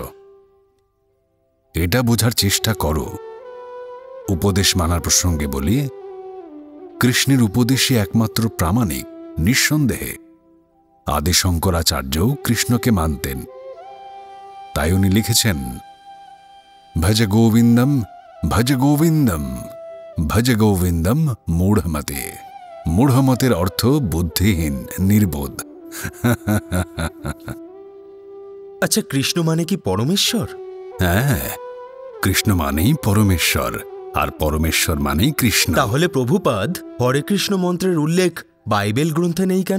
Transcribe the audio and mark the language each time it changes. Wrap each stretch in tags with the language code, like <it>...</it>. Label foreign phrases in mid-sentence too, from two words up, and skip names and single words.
<bn>এটা বোঝার চেষ্টা করো। উপদেশ মানার প্রসঙ্গে বলি, কৃষ্ণের উপদেশই একমাত্র প্রামাণিক, নিঃসন্দেহে। আদি শঙ্করাচার্যও কৃষ্ণকে মানতেন। তাই উনি লিখেছেন,</bn> <sa>भज गोविन्दम् भज गोविन्दम् भज गोविन्दम् मूढमते।</sa> <bn>মূঢ়মতের অর্থ বুদ্ধিহীন, নির্বোধ। আচ্ছা, কৃষ্ণ মানে কি পরমেশ্বর? হ্যাঁ, কৃষ্ণ মানেই পরমেশ্বর, আর পরমেশ্বর মানেই কৃষ্ণ। তাহলে প্রভুপাদ হরে কৃষ্ণ মন্ত্রের উল্লেখ বাইবেল গ্রন্থে নেই কেন?</bn>